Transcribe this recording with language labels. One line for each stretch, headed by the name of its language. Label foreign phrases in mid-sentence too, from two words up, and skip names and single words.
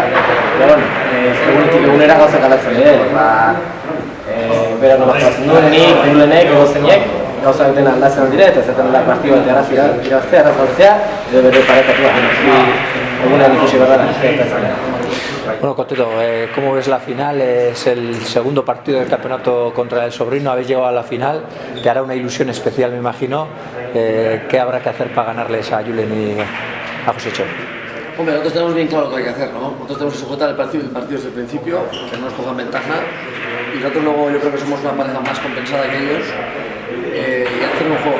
Basque: Eta bueno, egunetik egunera gauzak aldatzen dira. Bera nola jokatzen duen, nik, Julenek, Egozeinek, gauzak dena aldatzen dira eta zaten da partidu bat irabaztea, arrazaltzea, edo bere parekatua. Egunean ikusi behar da.
Spanish: Bueno, Coteto, ¿cómo ves la final? Es el segundo partido del campeonato contra el Sobrino, habéis llegado a la final, te hará una ilusión especial, me imagino. ¿Qué habrá que hacer para ganarles a Julen y a Josécho? Hombre, nosotros tenemos bien claro lo que hay que hacer, ¿no? Nosotros tenemos que sujetar el partido desde el principio, que no nos cojan ventaja, y nosotros luego yo creo que somos una pareja más compensada que ellos, y hacer un juego.